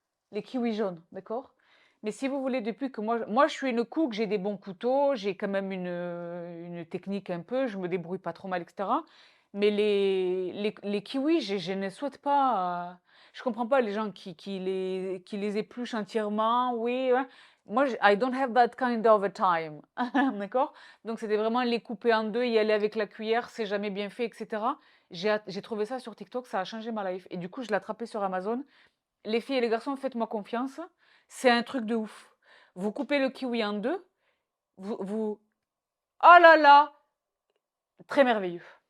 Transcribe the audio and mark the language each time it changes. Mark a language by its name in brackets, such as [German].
[French] Les kiwis jaunes, d'accord? Mais si vous voulez, depuis que moi je suis une cook, j'ai des bons couteaux, j'ai quand même une technique un peu, je me débrouille pas trop mal, etc. Mais les kiwis, je ne souhaite pas. Je comprends pas les gens qui les épluchent entièrement. Oui, hein. [English] Moi, I don't have that kind of a time. [French] D'accord? Donc, c'était vraiment les couper en deux, y aller avec la cuillère, c'est jamais bien fait, etc. J'ai trouvé ça sur TikTok, ça a changé ma life. Et du coup, je l'ai attrapé sur Amazon. Les filles et les garçons, faites-moi confiance. C'est un truc de ouf. Vous coupez le kiwi en deux. Oh là là, très merveilleux.